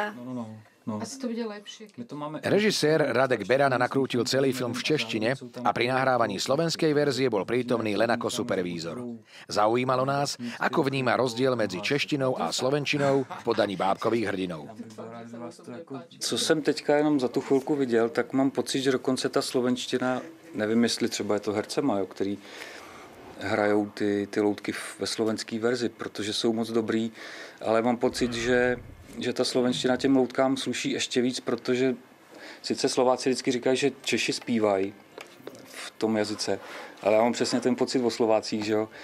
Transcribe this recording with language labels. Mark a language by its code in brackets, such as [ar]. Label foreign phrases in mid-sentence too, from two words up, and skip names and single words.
[sk] No. Asi to bude lepšie. Režisér Radek Beran nakrútil celý film v češtine a pri nahrávaní slovenskej verzie bol prítomný len ako supervízor. Zaujímalo nás, ako vníma rozdiel medzi češtinou a slovenčinou v podaní bábkových hrdinov. [cs] Co jsem teďka jenom za tu chvilku viděl, tak mám pocit, že dokonce ta slovenština, nevím, jestli třeba je to hercema, který hrajou ty loutky ve slovenské verzi, protože jsou moc dobrý, ale mám pocit, že ta slovenština těm loutkám sluší ještě víc, protože sice Slováci vždycky říkají, že Češi zpívají v tom jazyce, ale já mám přesně ten pocit o Slovácích, že jo?